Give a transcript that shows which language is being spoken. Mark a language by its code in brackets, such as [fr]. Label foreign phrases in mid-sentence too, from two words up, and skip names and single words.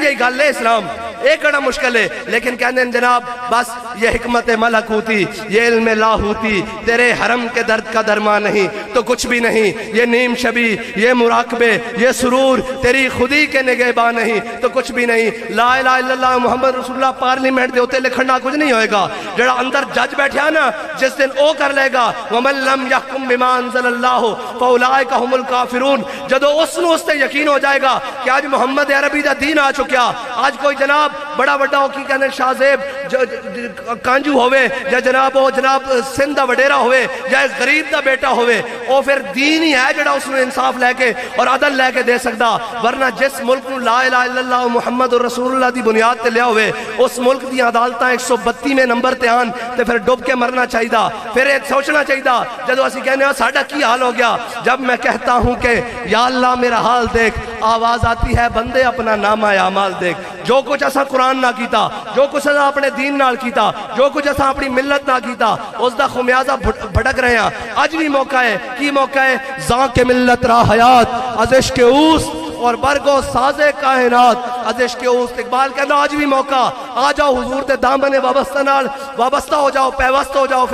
[pa] جی گل ہے اسلام ایک بڑا مشکل ہے لیکن کہنے ہیں جناب بس [ur] یہ حکمت ملکوتی یہ علم لاہوتی تیرے حرم کے درد کا درمان نہیں تو کچھ بھی نہیں یہ نیم شبی یہ مراقبے یہ سرور تیری خودی کے نگہباں نہیں تو کچھ بھی نہیں [ar] لا الہ الا اللہ محمد رسول اللہ [pa] پارلیمنٹ دے ہوتے لکھنا کچھ نہیں ہوئے گا جڑا اندر جج بیٹھیا نا جس دن او کر لے گا [ar] وَمَن لَمْ يَحْكُمْ بِمَا أَنزَلَ اللَّهُ فَأُولَئِكَ هُمُ الْكَافِرُونَ [pa] جدو اس نو اس تے یقین ہو جائے گا کہ آج محمد عربی دا دین آ چکیا آج کوئی جناب بڑا بڑا ہو کی کہنے شاہ زیب کانجو ہوئے یا جناب سندھ دا وڈیرا ہوئے یا غریب دا بیٹا ہوئے او پھر دین ہی ہے جڑا اس نے انصاف لے کے اور عدل لے کے دے سکتا. ورنہ جس ملک نو [ar] لا الہ الا اللہ محمد رسول اللہ [pa] دی بنیاد تے لیا ہوئے اس ملک دی عدالتاں 132ویں نمبر تے آن تے پھر ڈوب کے مرنا چاہیے. پھر ایک سوچنا چاہیے جدو اسی کہنے ہیں ساڑھا کی حال ہو گیا [ur] جب میں کہتا ہوں کہ یا اللہ میرا حال دیکھ, آواز آتی ہے بندے اپنا نامہ اعمال دیکھ. [pa] جو کچھ ایسا قرآن نہ کیتا, جو کچھ ایسا اپنے دین نال کیتا, جو کچھ ایسا اپنی ملت نہ کیتا, اس دا خمیازہ بھٹک رہے ہیں. آج بھی موقع ہے, کی موقع ہے؟ [fa] زاں کے ملت را حیات از عشق اوست اور برگو ساز کائنات از عشق اوست. [pa] اقبال کہنا آج بھی موقع, آ جاؤ حضور دے دامن وابستہ ہو جاؤ, پیوست ہو جاؤ.